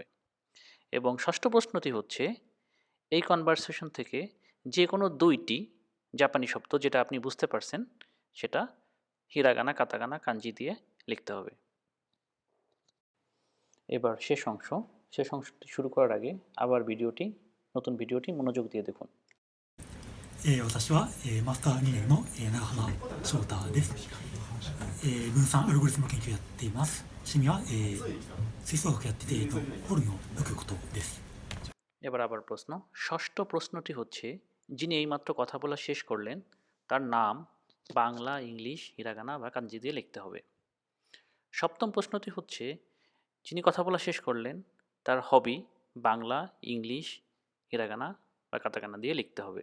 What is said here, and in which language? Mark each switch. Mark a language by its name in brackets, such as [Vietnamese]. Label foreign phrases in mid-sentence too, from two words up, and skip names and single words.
[Bangla] এবং ষষ্ঠ প্রশ্নটি হচ্ছে এই কনভারসেশন থেকে যে কোনো 2টি জাপানি শব্দ যেটা আপনি বুঝতে পারছেন সেটা হিরাগানা, কাতাকানা, কাঞ্জি দিয়ে লিখতে হবে। এবার শেষ অংশটি শুরু করার আগে আবার নতুন ভিডিওটি মনোযোগ দিয়ে দেখুন। [Japanese] 私は、マスター2年の、長浜翔太です、分散アルゴリズムの研究をやっています。趣味は、吹奏楽やってて、ホルンを吹くことです。 [Bangla] এবার আবার প্রশ্ন। ষষ্ঠ প্রশ্নটি হচ্ছে যিনি এইমাত্র কথা বলা শেষ করলেন তার নাম বাংলা, ইংলিশ, হিরাগানা বা কাঞ্জি দিয়ে লিখতে হবে। সপ্তম প্রশ্নটি হচ্ছে যিনি কথা বলা শেষ করলেন তার হবি বাংলা, ইংলিশ, হিরাগানা বা কাতাকানা দিয়ে লিখতে হবে।